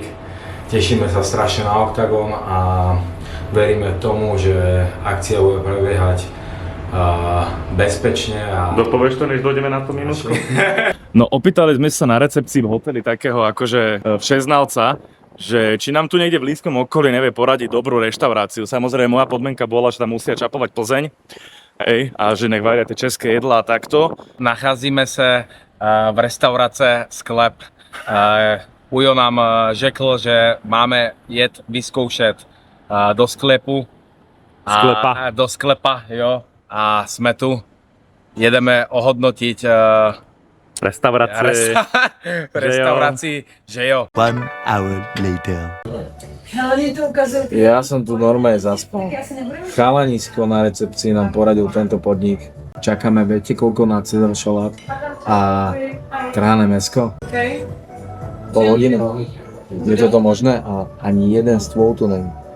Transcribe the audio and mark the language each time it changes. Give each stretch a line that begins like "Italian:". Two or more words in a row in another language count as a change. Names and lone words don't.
Slovak: Tešíme sa strašne na Octagon a veríme tomu, že akcia bude prebiehať bezpečne a... Dopovieš to, než dojdeme na tú minútku? No opýtali sme sa na recepcii v hoteli takého akože všeznalca, že či nám tu niekde v blízkom okolí nevie poradiť dobrú reštauráciu. Samozrejme moja podmienka bola, že tam musia čapovať Plzeň. Hej, a že nech varia tie české jedlá a takto.
Czech: Nacházíme se v restaurace Sklep. Ujo nám řekl, že máme jet vyzkoušet do sklepu.
Slovak: Sklepa.
Czech: Do sklepa, jo. A jsme tu. Jedeme ohodnotit restauraci, že jo.
English: 1 hour later.
Slovak: Ja som tu normálne zaspal. Chalanisko na recepcii nám poradil tento podnik. Čakáme, viete koľko na Cedar šalát a trhané mäsko? Pol hodiny. Je toto možné? A ani jeden stôl tu není.